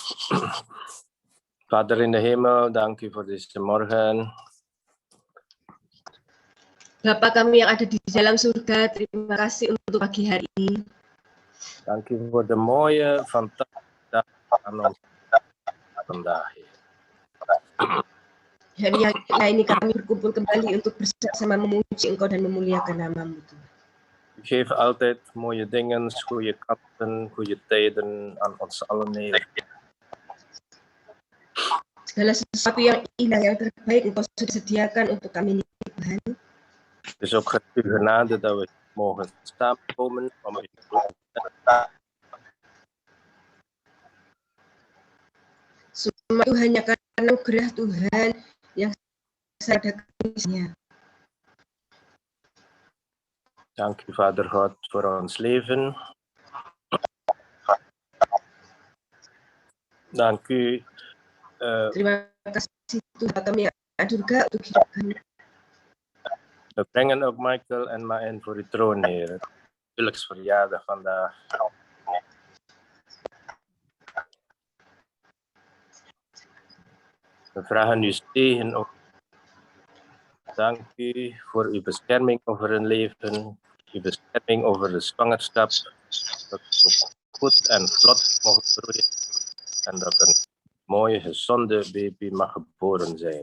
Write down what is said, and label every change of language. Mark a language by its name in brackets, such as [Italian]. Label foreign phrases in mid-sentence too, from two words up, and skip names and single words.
[Dutch] Vader in de hemel, dank u voor deze morgen. [Indonesian] Bapa kami yang ada di dalam surga, terima kasih untuk pagi hari ini. [Dutch] Dank u voor de mooie, fantastische dag aan ons vandaag. [Indonesian] Hari ini kami berkumpul kembali untuk bersama memuji Engkau dan memuliakan nama-Mu. [Dutch] U geeft altijd mooie dingen, goede kanten, goede tijden aan ons allen, Heer. [Indonesian] Segala sesuatu yang indah, yang terbaik Engkau sudah sediakan untuk kami, Tuhan. [Dutch] Het is ook uw genade dat we mogen samenkomen om u te loven. [Indonesian] Semua itu hanya karena anugerah Tuhan yang ada kami. [Dutch] Dank u, Vader God, voor ons leven. Dank u. [Indonesian] Terima kasih Tuhan kami yang ada juga untuk hidup kami. [Dutch] We brengen ook Michael en Maën voor uw troon, Heer. Huwelijksverjaardag vandaag. We vragen uw zegen op. Dank u voor uw bescherming over hun leven, uw bescherming over de zwangerschap, dat het ook goed en vlot mogen groeien en dat een mooie, gezonde baby mag geboren zijn.